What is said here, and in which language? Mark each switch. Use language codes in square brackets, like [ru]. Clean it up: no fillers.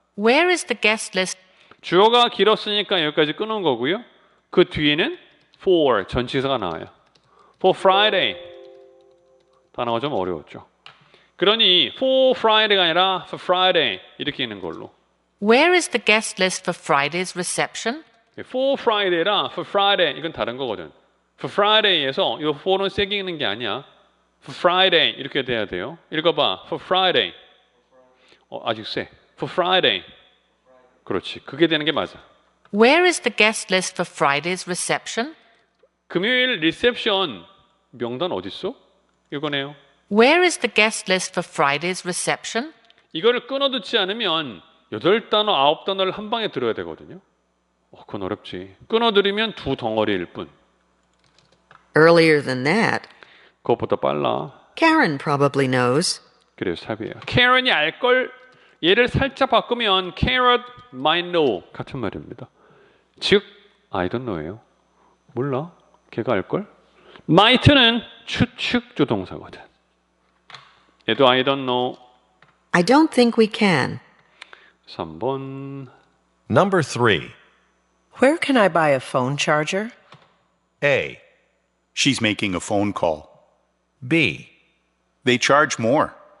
[en] Where is the guest list? [ko] 주어가 길었으니까 여기까지 끊은 거고요. 그 뒤에는 for 전치사가 나와요. [en] For Friday. [ko] 단어가 좀 어려웠죠. 그러니 for Friday가 아니라 for Friday 이렇게 있는 걸로. [en] Where is the guest list for Friday's reception? [ko] For Friday랑 for Friday 이건 다른 거거든. For Friday에서 이 for는 세게 읽는 게 아니야. [en] For Friday [ko] 이렇게 돼야 돼요. 읽어봐. [en] For Friday. [ko] 아직 세. For Friday. 그렇지. 그게 되는 게 맞아. [en] Where is the guest list for Friday's reception? [ko] 금요일 리셉션 명단 어디 있어? 이거네요. [en] Where is the guest list for Friday's reception? [ko] 이거를 끊어 듣지 않으면 8단어, 9단어를 한 방에 들어야 되거든요. 그건 어렵지. 끊어 들으면 두 덩어리일 뿐. [en] Earlier than that, [ko] 그것보다 빨라. [en] Karen probably knows. [ko] 그래서 탑이에요. Karen이 알걸 얘를 살짝 바꾸면 [en] Karen might know [ko] 같은 말입니다. 즉 [en] I don't know [ko] 예요. 몰라. 걔가 알걸? might는 추측 조동사거든. 얘도 [en] I don't know. I don't think we can. [ko] 3번. [en] Number 3. Where can I buy a phone charger? A. She's making a phone call. B. They charge more.